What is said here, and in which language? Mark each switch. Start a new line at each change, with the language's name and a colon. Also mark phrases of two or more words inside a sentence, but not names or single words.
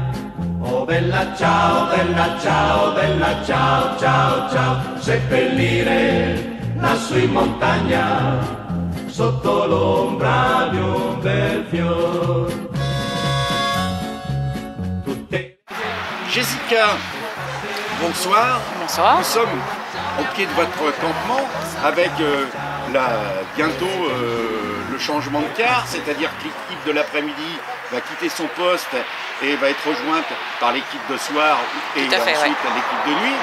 Italian: Oh bella ciao, bella ciao, bella ciao, ciao, ciao. Seppellire lassù in montagna, sotto l'ombra di un bel fior.
French: Jessica, bonsoir. Bonsoir. Nous sommes au pied de votre campement avec bientôt le changement de quart, c'est-à-dire que l'équipe de l'après-midi va quitter son poste et va être rejointe par l'équipe de soir et ensuite l'équipe de nuit.